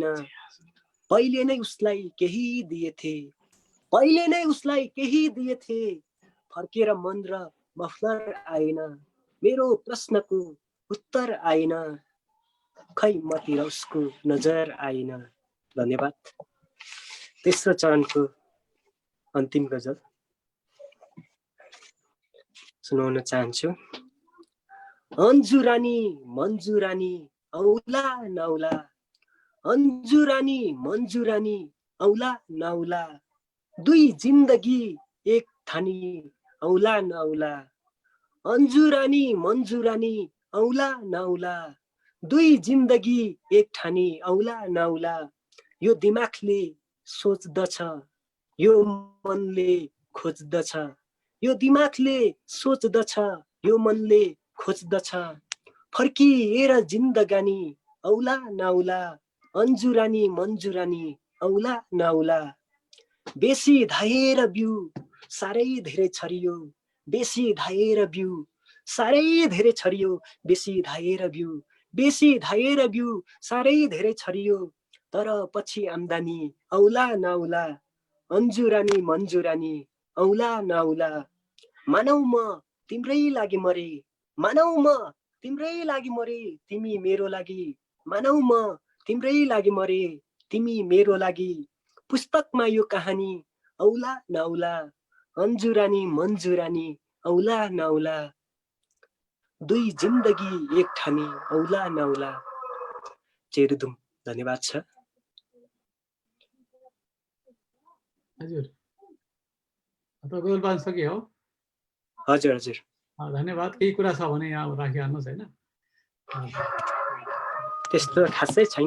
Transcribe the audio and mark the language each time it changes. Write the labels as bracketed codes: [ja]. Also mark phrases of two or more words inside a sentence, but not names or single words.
[ne] पहिले नै उसलाई केही दिएथे, पहिले नै उसलाई केही दिएथे, फर्केर मन र मफलर आएन, मेरो प्रश्नको उत्तर आएन, खै मतिर उसको नजर आएन। धन्यवाद। तेस्रो चरणको अन्तिम गजल सुनाउन चाहन्छु। अन्जुरानी मन्जुरानी औला नौला, अन्जुरानी मन्जुरानी औला नौला, दुई जिन्दगी एक ठानी औला नौला, अन्जुरानी मन्जुरानी औला नौला, दुई जिन्दगी एक ठानी औला नौला। यो दिमागले सोच्दछ, यो मनले खोज्दछ, यो दिमागले सोच्दछ, यो मनले खोज्दछ, फर्किएर जिन्दगानी औला नौला, अन्जुरानी मन्जुरानी औला नौला। बेसी धाएर बिउ साह्रै धेरै छरियो, बेसी धाएर बिउ साह्रै धेरै छरियो, बेसी धाएर बिउ, बेसी धाएर बिउ साह्रै धेरै छरियो, तर पछि आम्दानी औला नौला, अन्जुरानी मन्जुरानी औला नौला। मानौ म तिम्रै लागि मरे, मानौ म तिम्रै लागि मरे, तिमी मेरो लागि, मानौ म तिम्रै लागि मरे, तिमी मेरो लागि। पुस्तकमा यो कहानी औला नौला, अन्जुरानी मन्जुरानी औला नौला, दुई जिन्दगी एक ठानी औला नौला। चेरुदुम। धन्यवाद छ। हजुर गजल वाचन सकियो हो? हजुर हजुर धन्यवाद। केही कुरा छ भने यहाँ राखिहाल्नुहोस् होइन। त्यस्तो खासै छैन।